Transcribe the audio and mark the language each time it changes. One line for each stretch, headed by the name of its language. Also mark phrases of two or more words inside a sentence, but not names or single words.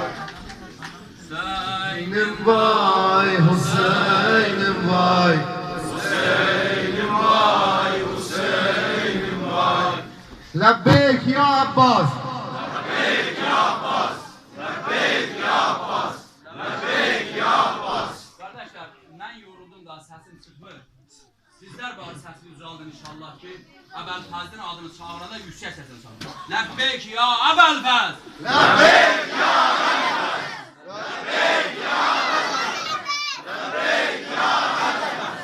Azerbaijani: Hüseynim vay, Hüseynim vay. Hüseynim vay, Hüseynim vay.
Arabic: لبيك يا عباس. لبيك يا عباس. لبيك يا عباس. لبيك يا عباس.
Azerbaijani: Kardeşler, ben yoruldum da sesim çıkmır. Sizler bari sesini uzaldın inşallah ki Əbəlfəzin adını çağıranda yüksək sesini çağırın.
Arabic: لبيك يا أبا الفضل. لبيك يا أبا الفضل. لبيك يا أبا الفضل. لبيك يا أبا الفضل.